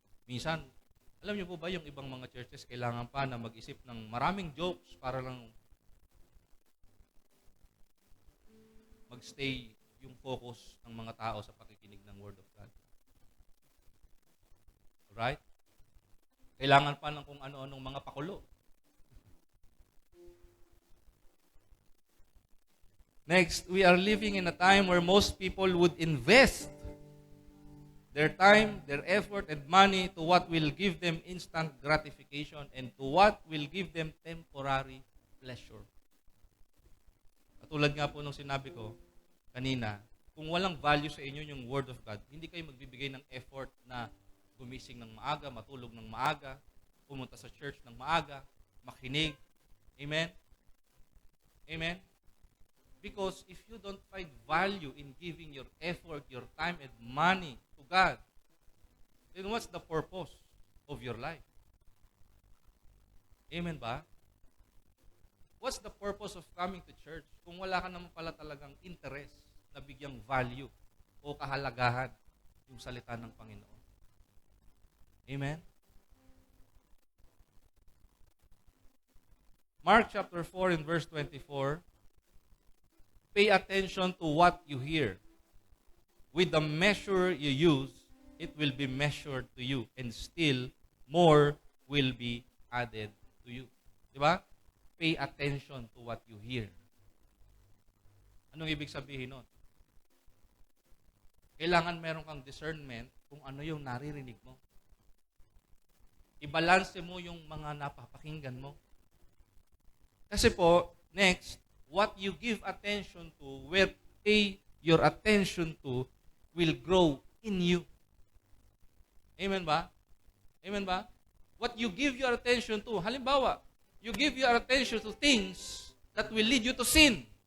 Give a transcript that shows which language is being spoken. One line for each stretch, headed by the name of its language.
Filipino: Minsan, alam niyo po ba yung ibang mga churches kailangan pa na mag-isip ng maraming jokes para lang magstay yung focus ng mga tao sa pakikinig ng Word of God. Alright? Kailangan pa ng kung ano-anong mga pakulo.
English: Next, we are living in a time where most people would invest their time, their effort, and money to what will give them instant gratification and to what will give them temporary pleasure.
Filipino: Katulad nga po nung sinabi ko kanina, kung walang value sa inyo yung Word of God, hindi kayo magbibigay ng effort na gumising ng maaga, matulog ng maaga, pumunta sa church ng maaga, makinig. Amen? Amen?
English: Because if you don't find value in giving your effort, your time, and money to God, then what's the purpose of your life?
Filipino: Amen ba?
English: What's the purpose of coming to church
Filipino: kung wala ka naman pala talagang interest na bigyang value o kahalagahan yung salita ng Panginoon? Amen?
English: Mark chapter 4 and verse 24, pay attention to what you hear. With the measure you use, it will be measured to you, and still more will be added to you. Diba? Pay attention to what you hear.
Filipino: Anong ibig sabihin nun? Kailangan meron kang discernment kung ano yung naririnig mo. Ibalanse mo yung mga napapakinggan mo. Kasi po,
English: next, what you give attention to, where pay your attention to, will grow in you. Amen ba? Amen ba? What you give your attention to, halimbawa, you give your attention to things that will lead you to sin.